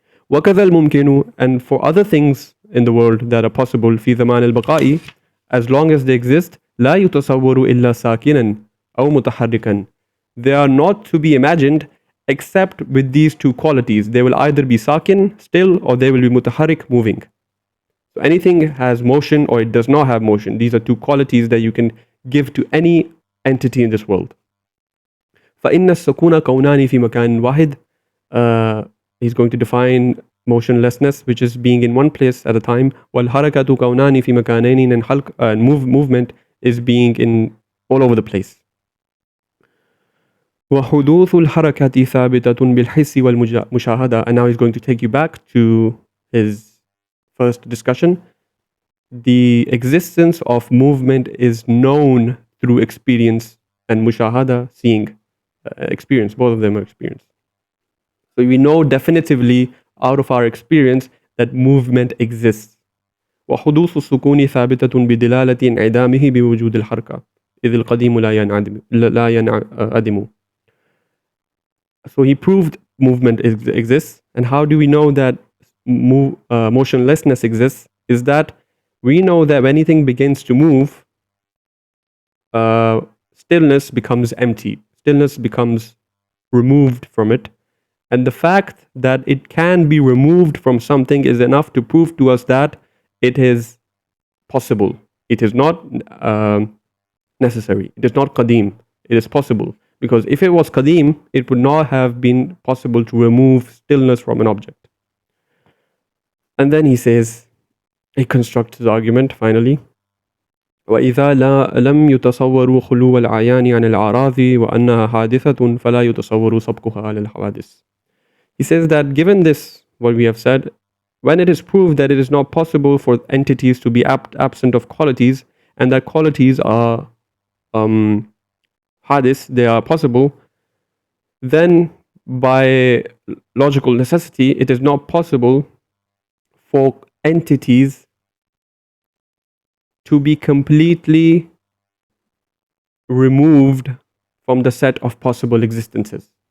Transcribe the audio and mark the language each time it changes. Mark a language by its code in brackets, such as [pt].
[ar] وَكَذَا الْمُمْكِنُ, [en] and for other things in the world that are possible, [ar] فِي زَمَانِ الْبَقَاءِ, [en] as long as they exist, [ar] لَا يُتَصَوَّرُ إِلَّا سَاكِنًا أَوْ مُتَحَرِّكًا. [en] They are not to be imagined except with these two qualities. They will either be sakin, still, or they will be mutaharrik, moving. So anything has motion or it does not have motion. These are two qualities that you can give to any entity in this world. [ar] فَإِنَّ السُّكُونَ كَوْنَانِ فِي مَكَانٍ وَاحِدٍ. [en] He's going to define motionlessness, which is being in one place at a time. [ar] وَالْحَرَكَةُ كَوْنَانِ فِي مَكَانَيْنِ, [en] and movement is being in all over the place. [ar] وَحُدُوثُ الْحَرَكَةِ ثَابِتَةٌ بِالْحِسِّ وَالْمُشَاهَدَةِ. [en] And now he's going to take you back to his first discussion. The existence of movement is known through experience, and mushahada, seeing, experience. Both of them are experience. So we know definitively out of our experience that movement exists. [ar] وحدوث السكون ثابتة بدلالة انعدامه بوجود الحركة إذ القديم لا ينعدم. [en] So he proved movement exists. And how do we know that motionlessness exists? Is that we know that when anything begins to move, stillness becomes empty. Stillness becomes removed from it. And the fact that it can be removed from something is enough to prove to us that it is possible. It is not necessary. It is not qadim. It is possible. Because if it was qadim, it would not have been possible to remove stillness from an object. And then he says, he constructs his argument finally. [ar] وإذا لم يتصوروا خلو الأعيان عن الأعراض وأنها حادثة فلا يتصور سبقها على الحوادث. [en] He says that given this, what we have said, when it is proved that it is not possible for entities to be absent of qualities, and that qualities are hadith, they are possible, then by logical necessity, it is not possible for entities to be completely removed from the set of possible existences.